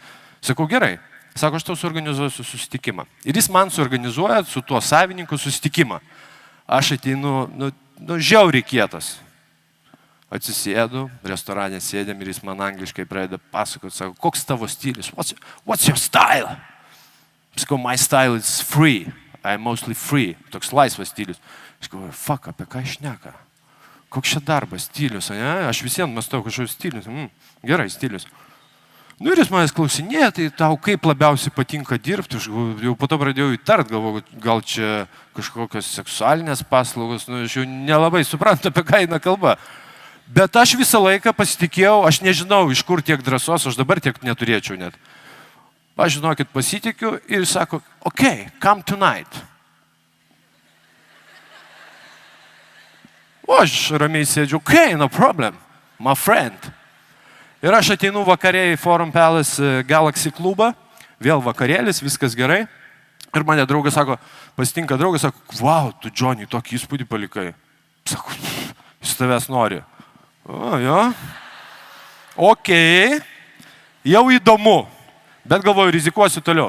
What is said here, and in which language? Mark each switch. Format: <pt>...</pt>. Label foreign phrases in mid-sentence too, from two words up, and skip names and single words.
<lt>Sakau, gerai. Sako, aš tau suorganizuosiu susitikimą. Ir jis man suorganizuoja su tuo savininku susitikimą. Aš ateinu, žiauriai kietas. Atsisėdu, restorane sėdėm ir jis man angliškai pradeda pasakoti, sako, koks tavo stilius?</lt> <en>What's your style? Sakau, my style is free. I'm mostly free.</en> <lt>Toks laisvas stilius. Aš galvoju, fuck, apie ką šneka? Koks čia darbas, stilius, ne? Aš visiems mąstau kažkokius stilius. Gerai, stilius. Nu ir jis manęs klausinėja, tai tau kaip labiausiai patinka dirbti, aš jau po to pradėjau įtart, galvoju, gal čia kažkokios seksualinės paslaugos, nu aš jau nelabai suprantu, apie ką eina kalba. Bet aš visą laiką pasitikėjau, aš nežinau, iš kur tiek drąsos, aš dabar tiek neturėčiau net. Aš žinokit, pasitikiu ir sako,</lt> <en>okay, come tonight.</en> <lt>O aš ramiai sėdžiu,</lt> <en>okay, no problem, my friend.</en> <lt>Ir aš ateinu vakarė į Forum Palace Galaxy klubą, vėl vakarėlis, viskas gerai. Ir mane draugas sako, pasitinka draugas, sako, wow, tu, Johnny, tokį įspūdį palikai. Sako, jis tavęs nori. O, jo. Okei, jau įdomu, bet galvoju, rizikuosiu toliau.</lt>